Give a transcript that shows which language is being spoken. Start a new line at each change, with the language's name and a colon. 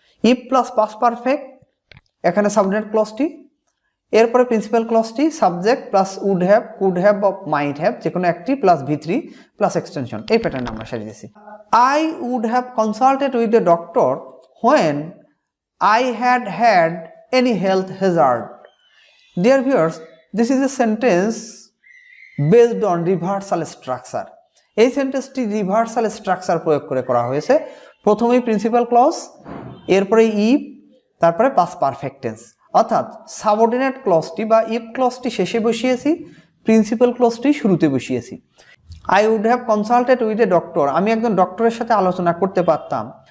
Bangla: If plus past perfect, এখানে subordinate ক্লজটি, এরপরে principal ক্লজটি subject plus would have, could have বা might have যে কোনো একটি প্লাস V3 প্লাস এক্সটেনশন, এই প্যাটার্নে আমরা সাজিয়েছি।
English: I would have consulted with the doctor when I had had any health hazard. Dear viewers, this is a sentence based on reversal structure.
Bangla: এই সেন্টেন্সটি reversal structure প্রয়োগ করে করা হয়েছে। প্রথমেই প্রিন্সিপাল ক্লজ, এরপরে ইফ, তারপরে পাস্ট পারফেক্ট টেন্স, অর্থাৎ subordinate ক্লজটি বা ইফ ক্লজটি শেষে বসিয়েছি, প্রিন্সিপাল ক্লজটি শুরুতে বসিয়েছি।
English: I would have consulted with a doctor,
Bangla: আমি একজন ডক্টরের সাথে আলোচনা করতে পারতাম।